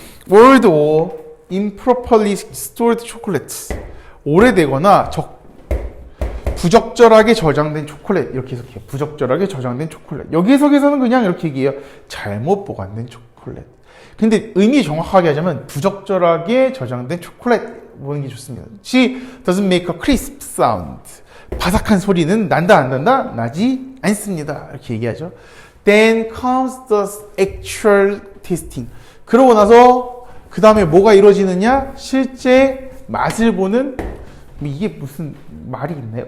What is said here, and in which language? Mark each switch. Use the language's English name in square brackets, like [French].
[English] Old or improperly stored chocolates. [Korean] 오래되거나 부적절하게 저장된 초콜릿. 이렇게 해석해요. 부적절하게 저장된 초콜릿. 여기 해석에서는 그냥 이렇게 얘기해요. 잘못 보관된 초콜릿. 근데 의미 정확하게 하자면 부적절하게 저장된 초콜릿 보는 게 좋습니다. [English] She doesn't make a crisp sound. [Korean] 바삭한 소리는 난다 안 난다? 나지 않습니다. 이렇게 얘기하죠. [English] Then comes the actual tasting. [Korean] 그러고 나서 그 다음에 뭐가 이루어지느냐? 실제 맛을 보는, 이게 무슨 말이 있나요?